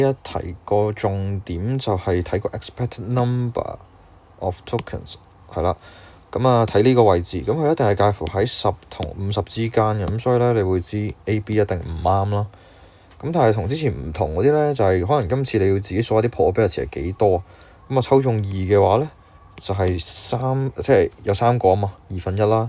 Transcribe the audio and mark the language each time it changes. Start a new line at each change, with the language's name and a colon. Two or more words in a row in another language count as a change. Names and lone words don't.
Cantonese: 一題個重點就係睇個
English: expected number of tokens
Cantonese: 係啦。咁啊睇呢個位置，咁佢一定係介乎喺10同50之間嘅，咁所以咧你會知 A、B 一定唔啱啦。咁但係同之前唔同嗰啲咧，就係可能今次你要自己數一啲 probability 係幾多。咁啊抽中2嘅話咧，就係即係有3個啊嘛，1/2啦。